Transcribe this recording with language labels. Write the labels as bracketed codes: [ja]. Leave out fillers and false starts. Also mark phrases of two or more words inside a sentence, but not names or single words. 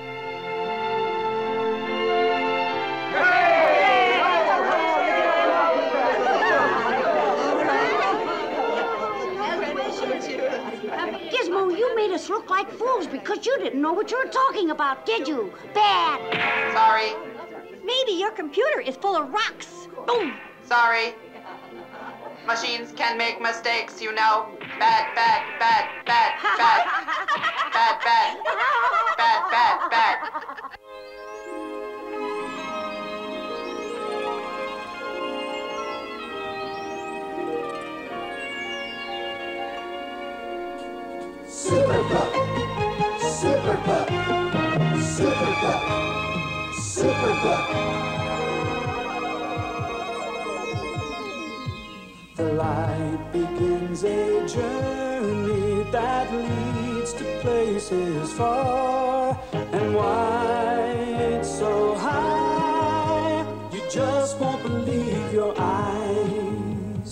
[en] Gizmo, you made us look like fools because you didn't know what you were talking about, did you? Bad. Sorry. Maybe your computer is full of rocks. Boom. Sorry. Machines can make mistakes, you know. Bad, bad, bad, bad, bad. Bad, bad. Bad, bad, bad. Superpup, Superpup, Superpup, Superpup. The light begins a journey that leads to places far. And why it's so high, you just won't believe your eyes.